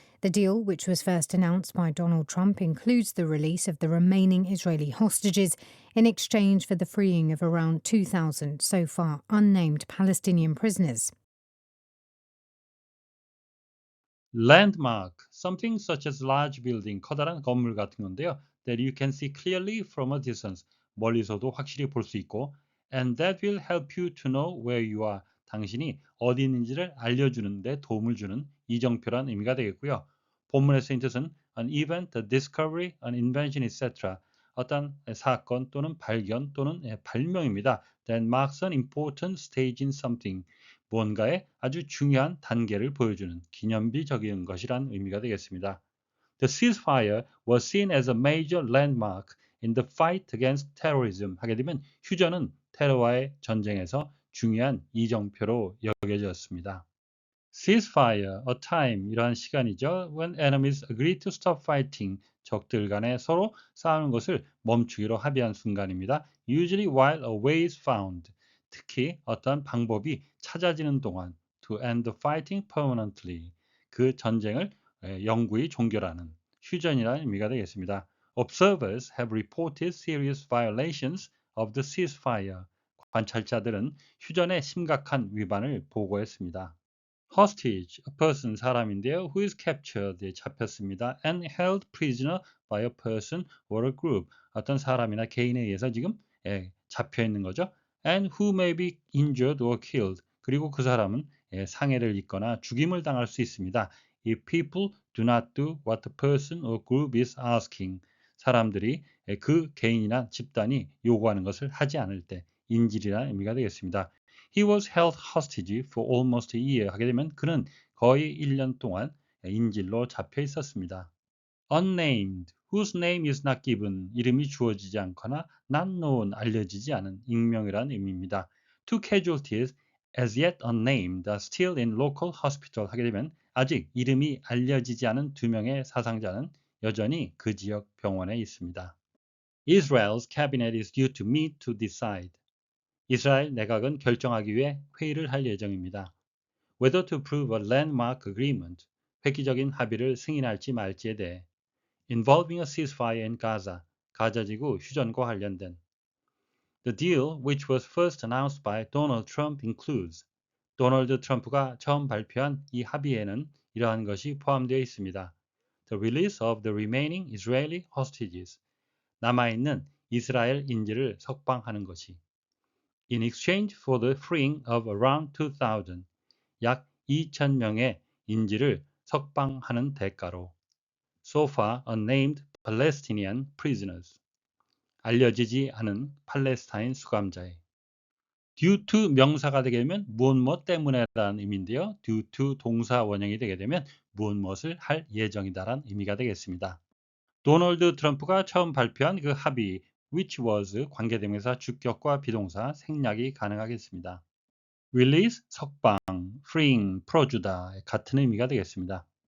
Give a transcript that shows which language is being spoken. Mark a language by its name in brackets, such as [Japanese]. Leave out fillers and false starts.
[English] The deal, which was first announced by Donald Trump, includes the release of the remaining Israeli hostages in exchange for the freeing of around 2,000 so far unnamed Palestinian prisoners. Landmark, something such as large building, [Korean] 커다란 건물 같은 건데요. [English] That you can see clearly from a distance, [Korean] 멀리서도 확실히 볼 수 있고, [English] and that will help you to know where you are. [Korean] 당신이 어디 있는지를 알려주는 데 도움을 주는 이정표란 의미가 되겠고요. 본문의 쓰인 뜻은 [English] an event, a discovery, an invention, etc. [Korean] 어떤 사건 또는 발견 또는 발명입니다. [English] That marks an important stage in something. [Korean] 무언가의 아주 중요한 단계를 보여주는 기념비적인 것이란 의미가 되겠습니다. [English] The ceasefire was seen as a major landmark in the fight against terrorism. [Korean] 하게 되면 휴전은 테러와의 전쟁에서 중요한 이정표로 여겨졌습니다. [English] Ceasefire, a time, [Korean] 이러한 시간이죠. [English] When enemies agree to stop fighting. [Korean] 적들 간에 서로 싸우는 것을 멈추기로 합의한 순간입니다. [English] Usually while a way is found. [Korean] 특히 어떤 방법이 찾아지는 동안 [English] to end the fighting permanently. [Korean] 그 전쟁을 영구히 종결하는 휴전이라는 의미가 되겠습니다. [English] Observers have reported serious violations of the ceasefire. [Korean] 관찰자들은 휴전의 심각한 위반을 보고했습니다. [English] Hostage, a person, [Korean] 사람인데요. [English] Who is captured, [Korean] 잡혔습니다. [English] And held prisoner by a person or a group. [Korean] 어떤 사람이나 개인에 의해서 지금 잡혀 있는 거죠. [English] And who may be injured or killed. [Korean] 그리고 그 사람은 상해를 입거나 죽임을 당할 수 있습니다. [English] If people do not do what the person or group is asking. [Korean] 사람들이 그 개인이나 집단이 요구하는 것을 하지 않을 때 인질이라는 의미가 되겠습니다. [English] He was held hostage for almost a year [Korean] 하게 되면 그는 거의 1년 동안 인질로 잡혀 있었습니다. [English] Unnamed, whose name is not given, [Korean] 이름이 주어지지 않거나 [English] not known, [Korean] 알려지지 않은 익명이라는 의미입니다. [English] Two casualties as yet unnamed are still in local hospital [Korean] 하게 되면 아직 이름이 알려지지 않은 2명의 사상자는 여전히 그 지역 병원에 있습니다. [English] Israel's cabinet is due to meet to decide. [Korean] 이스라엘 내각은 결정하기 위해 회의를 할 예정입니다. [English] Whether to approve a landmark agreement, [Korean] 획기적인 합의를 승인할지 말지에 대해 [English] involving a ceasefire in Gaza, [Korean] 가자지구 휴전과 관련된 [English] The deal, which was first announced by Donald Trump, includes [Korean] 도널드 트럼프가 처음 발표한 이 합의에는 이러한 것이 포함되어 있습니다. [English] The release of the remaining Israeli hostages, [Korean] 남아있는 이스라엘 인질을 석방하는 것이 [English] In exchange for the freeing of around 2,000, [Korean] 약 2,000명의 인질을 석방하는 대가로 [English] So far unnamed Palestinian prisoners, [Korean] 알려지지 않은 팔레스타인 수감자의 [English] due to [Korean] 명사가 되게 되면 무엇 때문에라는 의미인데요. due to 동사 원형이 되게 되면 무엇을 할 예정이다라는 의미가 되겠습니다. 도널드 트럼프가 처음 발표한 그 합의 [English] which was [Korean] 관계대명사 주격과 비동사 생략이 가능하겠습니다. release 석방, freeing 풀어주다 같은 의미가 되겠습니다.